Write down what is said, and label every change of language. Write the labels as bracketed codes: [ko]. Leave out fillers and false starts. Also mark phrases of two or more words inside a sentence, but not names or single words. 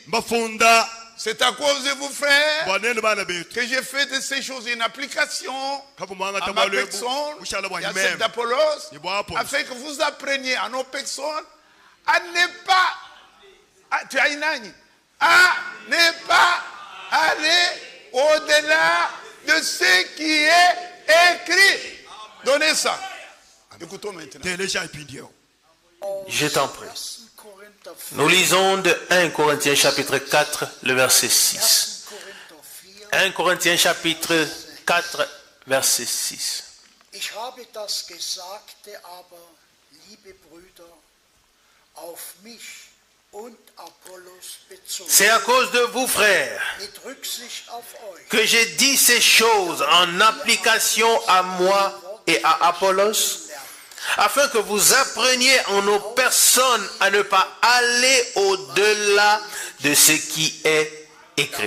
[fr] C'est à cause de vous, frères, que j'ai fait de ces choses une application à ma personne et à celle d'Apollos, afin que vous appreniez à nos personnes à ne pas, ne pas aller au-delà de ce qui est écrit. Donnez ça. Écoutons maintenant. Je t'en prie. Nous lisons de 1 Corinthiens chapitre 4, le verset 6. 1 Corinthiens chapitre 4, verset 6. [de] Ich habe das Gesagte aber, liebe Brüder, auf mich und Apollos bezogen. [fr] C'est à cause de vous, frères, [de] Mit Rücksicht auf euch. [fr] que j'ai dit ces choses en application à moi et à Apollos, afin que vous appreniez en nos personnes à ne pas aller au-delà de ce qui est écrit.